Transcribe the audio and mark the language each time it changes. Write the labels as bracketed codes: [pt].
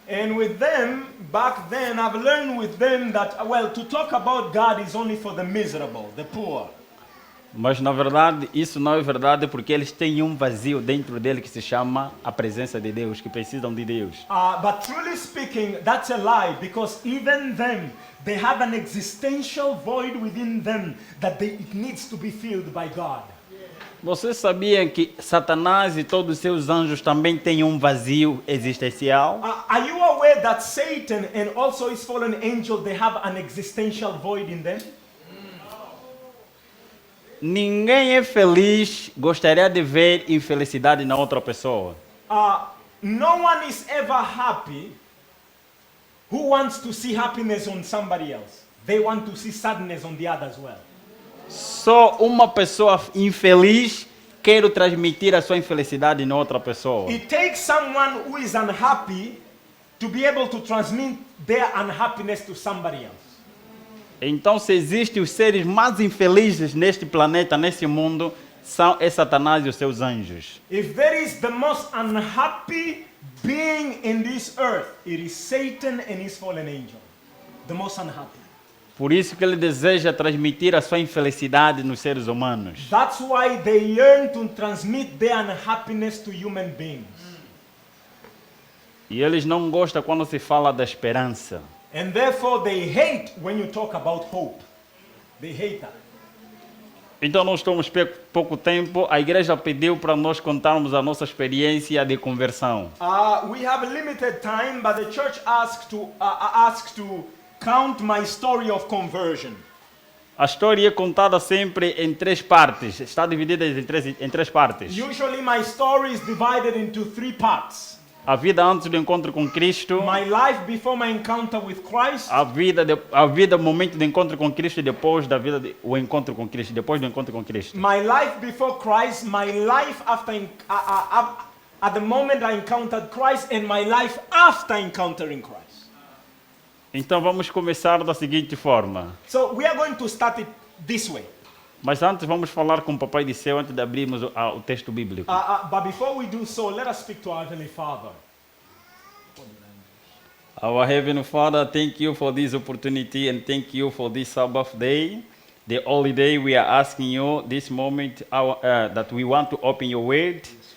[en] And with them, back then, I've learned with them that, well, to talk about God is only for the miserable, the poor. [pt] Mas na verdade, isso não é verdade porque eles têm um vazio dentro dele que se chama a presença de Deus, que precisam de Deus. [en] But truly speaking, that's a lie, because even them, they have an existential void within them that it needs to be filled by God. [pt] Você sabia que Satanás e todos os seus anjos também têm um vazio existencial? [en] Are you aware that Satan and also his fallen angel, they have an existential void in them? [pt] Ninguém é feliz, gostaria de ver infelicidade na outra pessoa. [en] No one is ever happy who wants to see happiness on somebody else. They want to see sadness on the other as well. [pt] Só uma pessoa infeliz quer transmitir a sua infelicidade na outra pessoa. [en] It takes someone who is unhappy to be able to transmit their unhappiness to somebody else. [pt] Então, se existem os seres mais infelizes neste planeta, nesse mundo, são Satanás e os seus anjos. [en] If there is the most unhappy being in this earth, it is Satan and his fallen angel. The most unhappy. [pt] Por isso que ele deseja transmitir a sua infelicidade nos seres humanos. [en] That's why they yearn to transmit their unhappiness to human beings. [pt] E eles não gostam quando se fala da esperança. [en] And therefore they hate when you talk about hope. They hate that. [pt] Então nós temos pouco tempo. A igreja pediu para nós contarmos a nossa experiência de conversão. [en] We have limited time, but the church asked to count my story of conversion. [pt] A história é contada sempre em três partes. Está dividida em três partes. [en] Usually my story is divided into three parts. [pt] A vida antes do encontro com Cristo. [en] My life before my encounter with Christ. [pt] A vida, momento do encontro com Cristo e depois da vida o encontro com Cristo, depois do encontro com Cristo. [en] My life before Christ, my life after at the moment I encountered Christ, and my life after encountering Christ. [pt] Então vamos começar da seguinte forma. [en] So we are going to start it this way. [pt] Mas antes vamos falar com o Papai do Céu antes de abrirmos o texto bíblico. [en] But before we do so, let us speak to our Heavenly Father. Our Heavenly Father, thank you for this opportunity and thank you for this Sabbath day, the holy day. We are asking you this moment that we want to open your word.